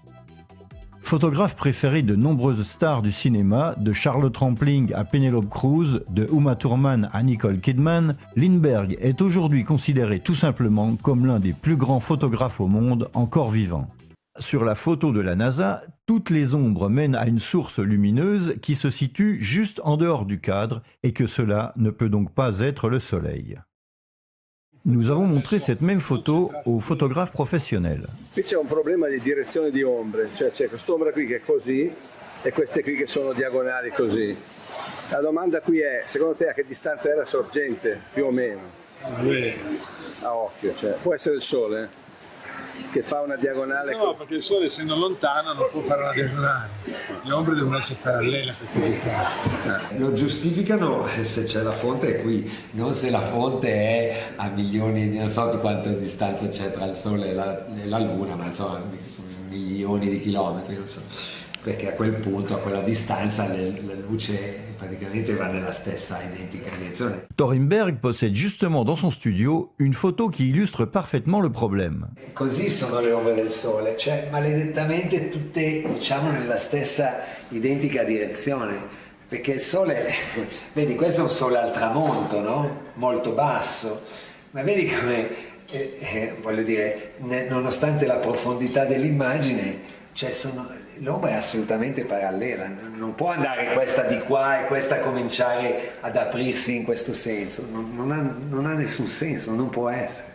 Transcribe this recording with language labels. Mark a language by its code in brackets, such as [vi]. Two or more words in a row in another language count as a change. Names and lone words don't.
[fr] Photographe préféré de nombreuses stars du cinéma, de Charlotte Rampling à Penelope Cruz, de Uma Thurman à Nicole Kidman, Lindbergh est aujourd'hui considéré tout simplement comme l'un des plus grands photographes au monde encore vivant. Sur la photo de la NASA, toutes les ombres mènent à une source lumineuse qui se situe juste en dehors du cadre et que cela ne peut donc pas être le Soleil. Nous avons montré cette même photo aux photographes professionnels. [it] Qui c'è un problema di direzione di ombre, cioè c'è quest'ombra qui che è così e queste qui che sono diagonali così. La domanda qui è, secondo te a che distanza è la sorgente, più o meno? A occhio, cioè, può essere il Sole? Che fa una diagonale. No, perché il Sole essendo lontano non può fare una diagonale. Le ombre devono essere parallele a queste distanze. Lo giustificano se c'è la fonte è qui, non se la fonte è a milioni di non so di quanta distanza c'è tra il Sole e la Luna, ma insomma milioni di chilometri, non so. Perché a quel punto, a quella distanza, la luce praticamente va nella stessa identica direzione. [fr] Thorimbert possède justement dans son studio une photo qui illustre parfaitement le problème. [it] Così sono le ombre del Sole, cioè maledettamente tutte diciamo nella stessa identica direzione. perché il sole, vedi, questo è un sole al tramonto, no? Molto basso, ma vedi come, voglio dire, nonostante la profondità dell'immagine, l'ombra è assolutamente parallela, non può andare questa di qua e questa cominciare ad aprirsi in questo senso, non ha nessun senso, non può essere.